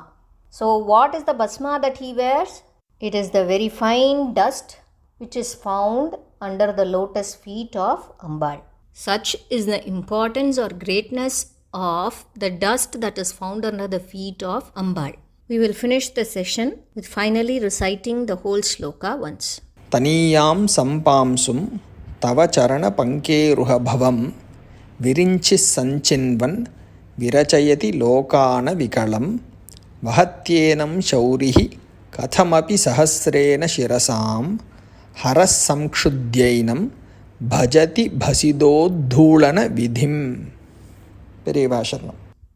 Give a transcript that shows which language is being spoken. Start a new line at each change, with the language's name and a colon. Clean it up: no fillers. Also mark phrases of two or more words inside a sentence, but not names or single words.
English: So what is the bhasma that he wears? It is the very fine dust which is found under the lotus feet of Ambal. Such is the importance or greatness of the dust that is found under the feet of Ambal. We will finish the session with finally reciting the whole sloka once.
Sanskrit: तनीयं सम्पांसुं तव चरण पङ्केरुह भवं विरिञ्चिस् सञ्चिन्वन् विरचयति लोकान विकलं वहत्येनं शौरिः कथमपि सहस्रेण शिरसां हरस् संक्षुद्यैनं भजति भसितोद्धूलन विधिम्.
English: Periyava Sharanam.